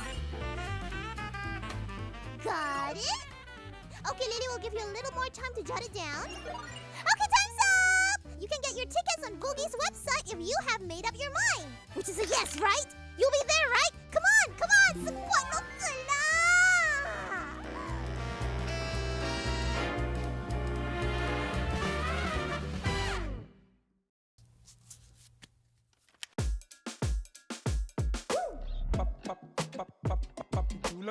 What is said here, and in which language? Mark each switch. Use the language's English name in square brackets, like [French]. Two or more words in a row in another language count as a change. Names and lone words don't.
[English] Got it? Okay, Lily will give you a little more time to jot it down. Okay, time's up! You can get your tickets on Vogue's website if you have made up your mind. Which is a yes, right? You'll be there, right? Come on, come on! [Filipino] Support mo pala! [English] Pop, pop, pop, pop, pop, pop, julep.